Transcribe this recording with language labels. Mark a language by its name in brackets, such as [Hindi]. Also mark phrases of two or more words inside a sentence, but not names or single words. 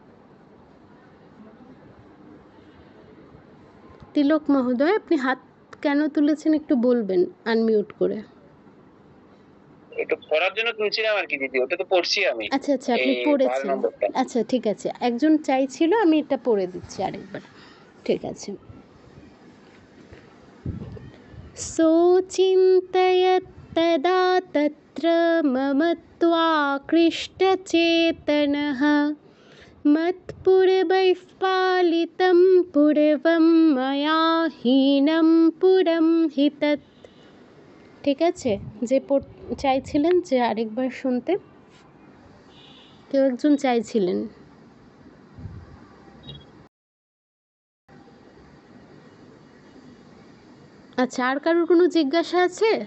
[Bangla] তিলক মহোদয় আপনি হাত কেন তুলেছেন একটু বলবেন আনমিউট করে। একটু পড়ার জন্য তুলছিলাম আর কি দিদি, ওটা তো পড়ছি আমি। আচ্ছা আচ্ছা আপনি পড়েছেন, আচ্ছা ঠিক আছে। একজন চাইছিল, আমি এটা পড়ে দিচ্ছি আরেকবার, ঠিক আছে। [Sanskrit] सोचिन्तयत्तदा तत्र मम त्वाकृष्टचेतनः मत्पूर्वैः पालितं पूर्वं मया हीनं पुरं हि तत्। [Bangla] ঠিক আছে, যে চাইছিলেন যে আরেকবার শুনতে, কেউ একজন চাইছিলেন। আচ্ছা আর কারোর কোনো জিজ্ঞাসা আছে?